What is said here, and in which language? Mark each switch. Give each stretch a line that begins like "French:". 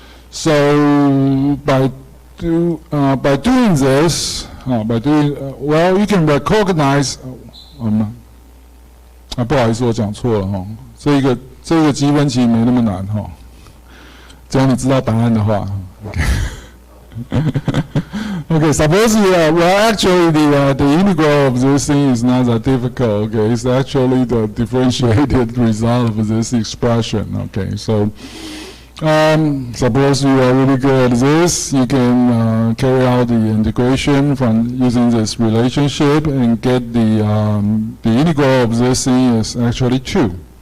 English: So by doing this, well, you can recognize
Chinese: 不好意思，我讲错了哈。这个积分其实没那么难哈，只要你知道答案的话。
English: Okay, suppose actually the integral of this thing is not that difficult. Okay, it's actually the differentiated result of this expression. Okay, so suppose you are really good at this, you can carry out the integration from using this relationship and get the integral of this thing is actually 2.